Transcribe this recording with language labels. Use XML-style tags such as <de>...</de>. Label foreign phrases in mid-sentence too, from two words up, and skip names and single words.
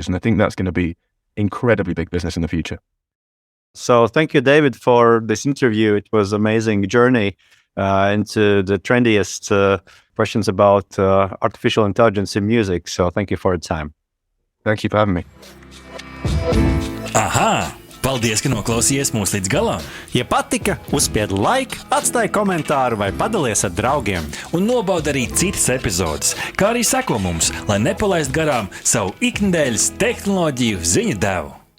<en>And I think that's going to be incredibly big business in the future. So thank you, David, for this interview. It was an amazing journey into the trendiest questions about artificial intelligence in music. So thank you for your time. Thank you for having me. Aha!</en> <lv>Paldies, ka noklausījies mūs līdz galam! Ja patika, uzspied like, atstāj komentāru vai padalies ar draugiem. Un nobauda arī citas epizodes, kā arī seko mums, lai nepalaist garām savu iknedēļas tehnoloģiju ziņu devu.</lv>